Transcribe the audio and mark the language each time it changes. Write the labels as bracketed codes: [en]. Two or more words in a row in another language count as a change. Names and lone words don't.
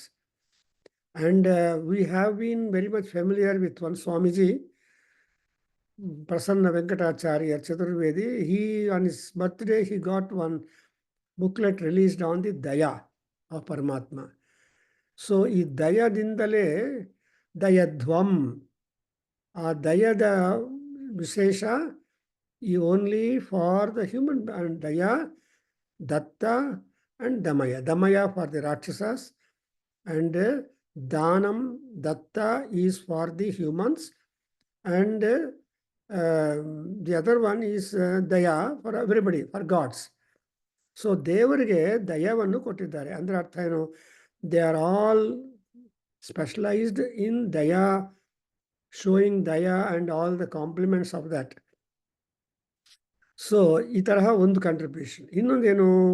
[en] And we have been very much familiar with one Swamiji, Prasanna Venkatacharya Chaturvedi. He, on his birthday, he got one booklet released on the Daya of Paramatma. [kn] So ಈ ದಯದಿಂದಲೇ ದಯಧ್ವಂ, ಆ ದಯದ ವಿಶೇಷ ಈ [en] only for the human, [kn] and ದಯ, ದತ್ತ and Damaya. [en] Damaya for the Rakshasas and Danam, Datta is for the humans, and the other one is Daya for everybody, for gods. [kn] ಸೊ ದೇವರಿಗೆ ದಯವನ್ನು ಕೊಟ್ಟಿದ್ದಾರೆ. ಅಂದರೆ ಅರ್ಥ ಏನು? [en] They are all specialised in daya, showing daya and all the compliments of that. [kn] ಸೊ ಈ ತರಹ ಒಂದು ಕಾಂಟ್ರಿಬ್ಯೂಷನ್. ಇನ್ನೊಂದೇನು?